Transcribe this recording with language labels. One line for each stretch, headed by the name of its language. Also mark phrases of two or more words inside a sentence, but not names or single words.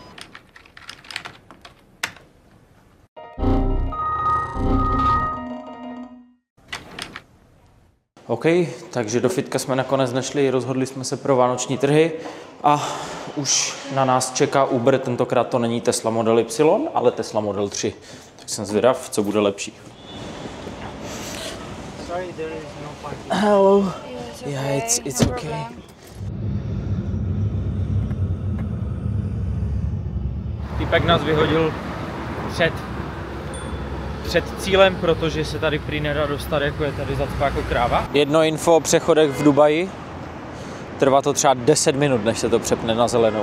Czech: OK, takže do fitka jsme nakonec nešli, rozhodli jsme se pro vánoční trhy a už na nás čeká Uber, tentokrát to není Tesla Model Y, ale Tesla Model 3. Tak jsem zvědav, co bude lepší.
English: Sorry, there is no parking. Hello. Yeah, it's okay.
Czech: Týpek nás vyhodil před cílem, protože se tady prý nedá dostat, jako je tady zacpa jako kráva. Jedno info o přechodech v Dubaji. Trvá to třeba 10 minut, než se to přepne na zelenou.